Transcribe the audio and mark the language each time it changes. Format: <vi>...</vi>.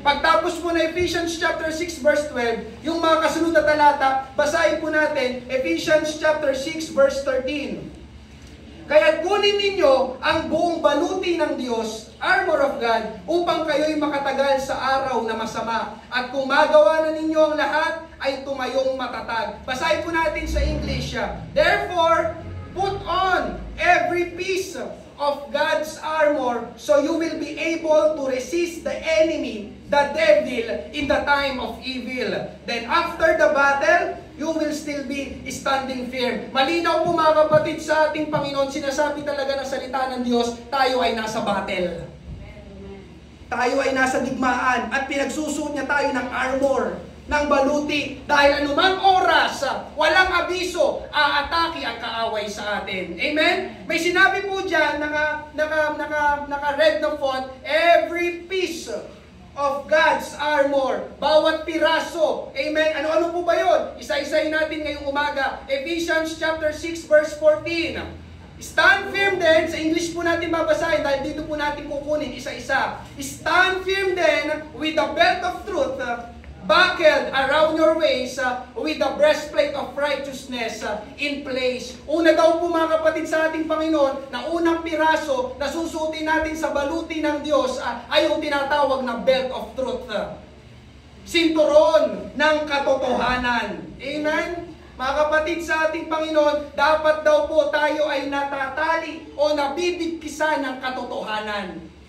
<tl>Pagtapos po na Ephesians chapter 6 verse 12, yung mga kasunod na talata, basahin po natin Ephesians chapter 6 verse 13. Kaya kunin ninyo ang buong baluti ng Diyos,</tl> <en>armor of God,</en> <tl>upang kayo'y makatagal sa araw na masama. At kung magawa na ninyo ang lahat, ay tumayong matatag. Basahin po natin sa English.</tl> <en>Therefore, put on every piece of God's armor so you will be able to resist the enemy, the devil, in the time of evil. Then after the battle, you will still be standing firm.</en> <tl>Malinaw po mga kapatid sa ating Panginoon, sinasabi talaga ng salita ng Diyos, tayo ay nasa battle. Tayo ay nasa digmaan at pinagsusuot niya tayo ng armor, ng baluti. Dahil anumang oras, walang abiso, aatake ang kaaway sa atin. Amen? May sinabi po dyan, naka-red na font,</tl> <en>every piece of God's armor.</en> <tl>Bawat piraso. Amen? Ano-ano po ba yun? Isa-isayin natin ngayong umaga. Ephesians chapter 6 verse 14.</tl> <en>Stand firm then,</en> <tl>sa English po natin babasahin dahil dito po natin kukunin isa-isa.</tl> <en>Stand firm then with the belt of truth buckled around your waist with the breastplate of righteousness in place.</en> <tl>Una daw po mga kapatid sa ating Panginoon, na unang piraso na susuotin natin sa baluti ng Diyos ay yung tinatawag na belt of truth. sinturon ng katotohanan. Amen? Mga kapatid sa ating Panginoon, dapat daw po tayo ay natatali o nabibigkisan ng katotohanan.</tl>